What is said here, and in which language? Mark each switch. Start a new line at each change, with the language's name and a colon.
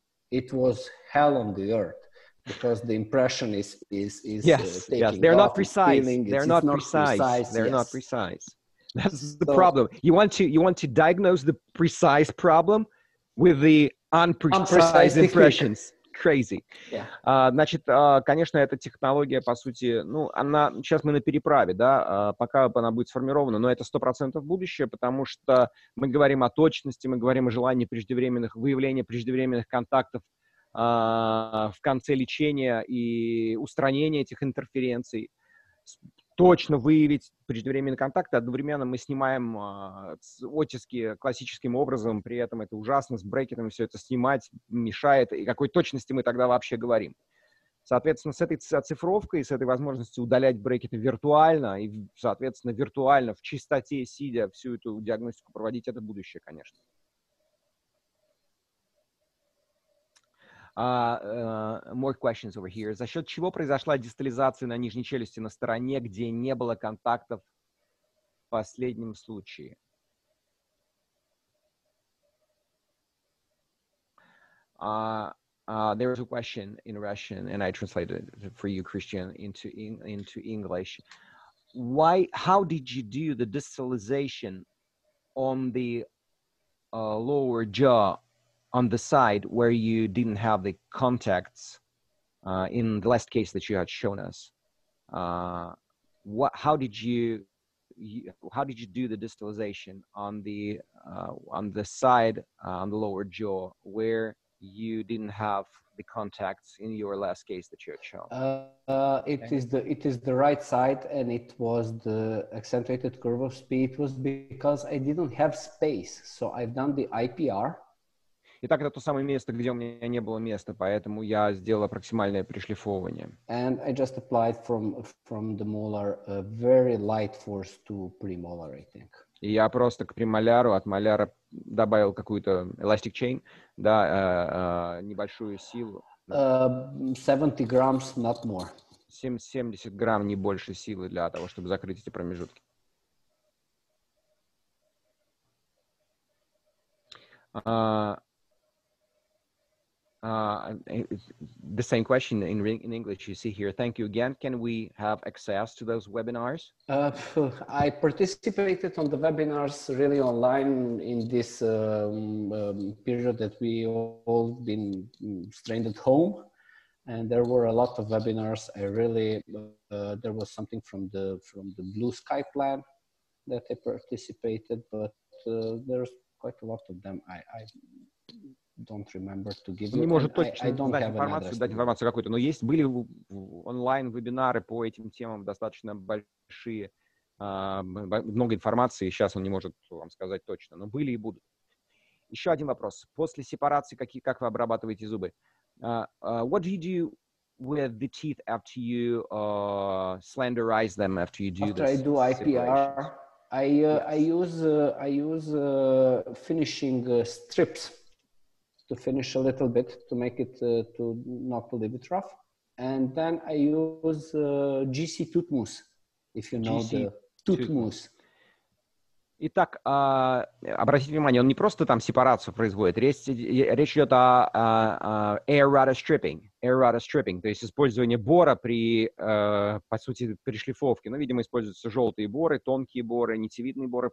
English: It was hell on the earth, because the impression is yes, they're not precise. They're not precise. They're not precise. That's the problem. You want to diagnose the precise problem with the unprecise impressions. crazy. Yeah.
Russian: Значит, конечно, эта технология, по сути, ну, сейчас мы на переправе, да, пока она будет сформирована, но это 100% будущее, потому что мы говорим о точности, мы говорим о желании выявления преждевременных контактов в конце лечения и устранения этих интерференций. Точно выявить преждевременные контакты. Одновременно мы снимаем оттиски классическим образом, при этом это ужасно, с брекетами все это снимать мешает. И какой точности мы тогда вообще говорим? Соответственно, с этой оцифровкой, с этой возможностью удалять брекеты виртуально и, соответственно, виртуально в чистоте, сидя, всю эту диагностику проводить, это будущее, конечно.
English: More questions over here.
Russian: За счет чего произошла дистализация на нижней челюсти на стороне, где не было контактов в последнем случае?
English: There was a question in Russian, and I translated it for you, Christian, into English. How did you do the distalization on the lower jaw on the side where you didn't have the contacts in the last case that you had shown us? How did you do the distalization on the side on the lower jaw where you didn't have the contacts in your last case that you had shown? It is the right side, and it was the accentuated curve of speed. It was because I didn't have space, so I've done the IPR.
Russian: Итак, это то самое место, где у меня не было места, поэтому я сделал проксимальное пришлифовывание.
English: And I just applied from the molar a very light force to premolar, I think.
Russian: И я просто к премоляру, от моляра добавил какую-то
English: elastic chain,
Russian: да, небольшую силу.
English: 70 grams, not more.
Russian: 70 грамм, не больше силы для того, чтобы закрыть эти промежутки.
English: The same question in English you see here. Thank you again. Can we have access to those webinars? I participated on the webinars really online in this period that we all been strained at home, and there were a lot of webinars. I really there was something from the Blue Sky plan that I participated, but there's quite a lot of them. I don't remember to give you.
Russian: Не может точно
English: I don't
Russian: дать
English: have
Russian: информацию какую-то, но были онлайн-вебинары по этим темам достаточно большие, много информации, сейчас он не может вам сказать точно, но были и будут. Еще один вопрос. После сепарации как вы обрабатываете зубы?
English: What do you do with the teeth after you slenderize them, after you do after I do IPR? I use finishing strips to finish a little bit, to make it to not a little bit rough, and then I use GC tooth mousse, if you know the tooth mousse.
Russian: Итак, обратите внимание, он не просто там сепарацию производит, речь идет о
English: air rata stripping,
Russian: то есть использование бора при, по сути, пришлифовке. Ну, видимо, используются желтые боры, тонкие боры, нитевидные боры.